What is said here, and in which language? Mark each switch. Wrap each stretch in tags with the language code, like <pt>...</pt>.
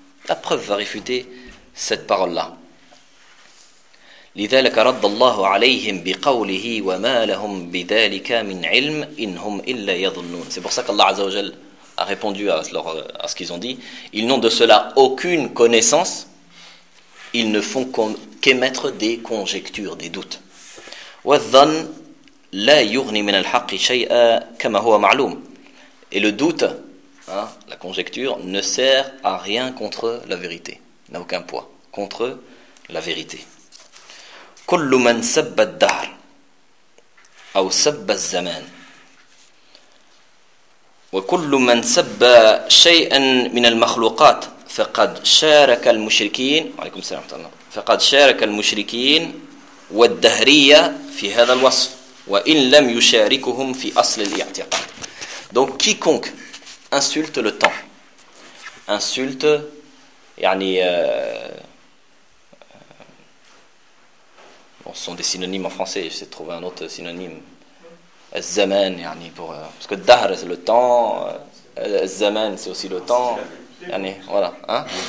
<fr>La preuve va réfuter cette parole-là.</fr> <ar>لذلك رد الله عليهم بقوله وما لهم بذلك من علم إن هم إلا يظنون.</ar> <fr>C'est pour ça qu'Allah Azza wa Jal a répondu à ce qu'ils ont dit. Ils n'ont de cela aucune connaissance. Ils ne font qu'émettre des conjectures, des doutes.</fr> <ar>والظن لا يغني من الحق شيئا كما هو معلوم.</ar> <fr>Et le doute, hein, la conjecture, ne sert à rien contre la vérité. N'a aucun poids contre la vérité.</fr> <ar>كل من سب الدهر أو سب الزمان وكل من سب شيئا من المخلوقات فقد شارك المشركين عليكم السلام ورحمة الله فقد شارك المشركين والدهرية في هذا الوصف وإن لم يشاركهم في أصل الاعتقاد.</ar> <fr>Donc quiconque insulte le temps, insulte يعني bon, ce sont des synonymes en français, j'essaie de trouver un autre synonyme. Zaman, yani, pour, parce que dahr, c'est le temps. Zaman, c'est aussi le temps. Yani, voilà. Hein?</fr>